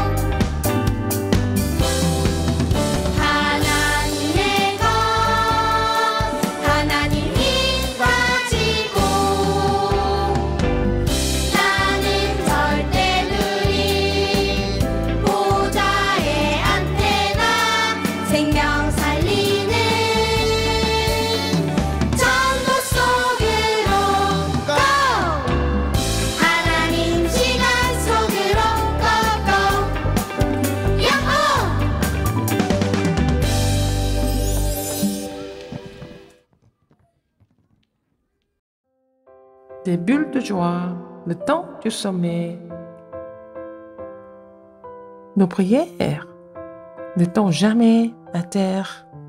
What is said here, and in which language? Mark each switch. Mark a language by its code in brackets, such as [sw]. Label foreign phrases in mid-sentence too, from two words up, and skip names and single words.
[ko] 하나님의 것 하나님 힘 가지고 나는 절대 누릴 보좌의 안테나 생명 살리는 전도 속으로 고 하나님 시간 속으로 고 야호. [fr] Des bulles de joie, le temps du sommet. Nos prières ne tombent jamais à terre.